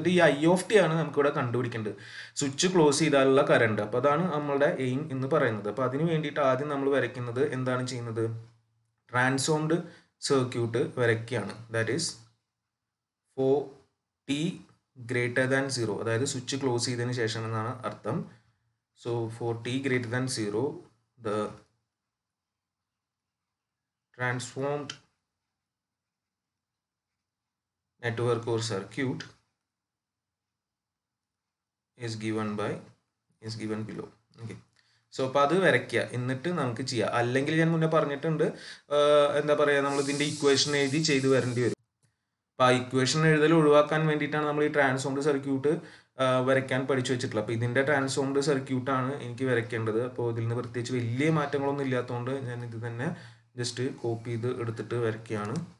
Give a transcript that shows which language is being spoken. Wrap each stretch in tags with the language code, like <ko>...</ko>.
<ml>എന്നിട്ട് ഈ I(t) ആണ് നമുക്കിവിടെ കണ്ടുപിടിക്കേണ്ടത്, സ്വിച്ച് ക്ലോസ് ചെയ്താലുള്ള കറണ്ട്. അപ്പോൾ അതാണ് നമ്മളുടെ എയിം എന്ന് പറയുന്നത്. അപ്പോൾ അതിന് വേണ്ടിയിട്ട് ആദ്യം നമ്മൾ വരയ്ക്കുന്നത് എന്താണ് ചെയ്യുന്നത്, ട്രാൻസ്ഫോംഡ് സർക്യൂട്ട് വരയ്ക്കുകയാണ്.</ml> <en>that is for t greater than 0,</en> <ml>അതായത് സ്വിച്ച് ക്ലോസ് ചെയ്തതിന് ശേഷം എന്നാണ് അർത്ഥം.</ml> <en>So for t greater than 0, the transformed network or circuit is given below. Okay.</en> <ml>So അപ്പോൾ അത് വരയ്ക്കുക, എന്നിട്ട് നമുക്ക് ചെയ്യാം. അല്ലെങ്കിൽ ഞാൻ മുന്നേ പറഞ്ഞിട്ടുണ്ട്, എന്താ പറയുക, നമ്മൾ ഇതിൻ്റെ ഇക്വേഷൻ എഴുതി ചെയ്ത് വരേണ്ടി വരും. അപ്പോൾ ആ ഇക്വേഷൻ എഴുതൽ ഒഴിവാക്കാൻ വേണ്ടിയിട്ടാണ് നമ്മൾ ഈ ട്രാൻസ്ഫോംഡ് സർക്യൂട്ട് വരയ്ക്കാൻ പഠിച്ചു വെച്ചിട്ടുള്ളത്. അപ്പോൾ ഇതിൻ്റെ ട്രാൻസ്ഫോംഡ് സർക്യൂട്ടാണ് എനിക്ക് വരയ്ക്കേണ്ടത്. അപ്പോൾ ഇതിൽ നിന്ന് പ്രത്യേകിച്ച് വലിയ മാറ്റങ്ങളൊന്നും ഇല്ലാത്തതുകൊണ്ട് ഞാൻ ഇത് തന്നെ ജസ്റ്റ് കോപ്പി ചെയ്ത് എടുത്തിട്ട് വരയ്ക്കുകയാണ്.</ml>